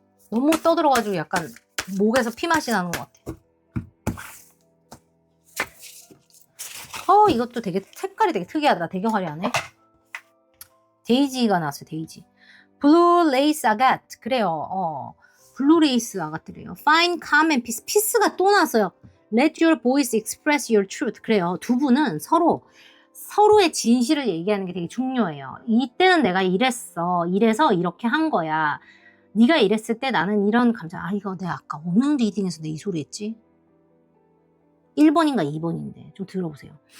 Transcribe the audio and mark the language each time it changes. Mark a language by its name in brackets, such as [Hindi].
[Korean] 너무 떠들어가지고 약간 목에서 피맛이 나는 것 같아요. 이것도 되게 색깔이 되게 특이하다. 되게 화려하네. 데이지가 나왔어요. 데이지. 블루 레이스 아갓. 그래요. 블루 레이스 아갓이래요. [English] Find calm and peace. [Korean] 피스가 또 나왔어요. [English] Let your voice express your truth. [Korean] 그래요. 두 분은 서로의 진실을 얘기하는 게 되게 중요해요. 이때는 내가 이랬어. 이래서 이렇게 한 거야. 네가 이랬을 때 나는 이런 감정. 이거 내가 아까 어느 리딩에서 내 이 소리 했지? 1번인가 2번인데 좀 들어보세요.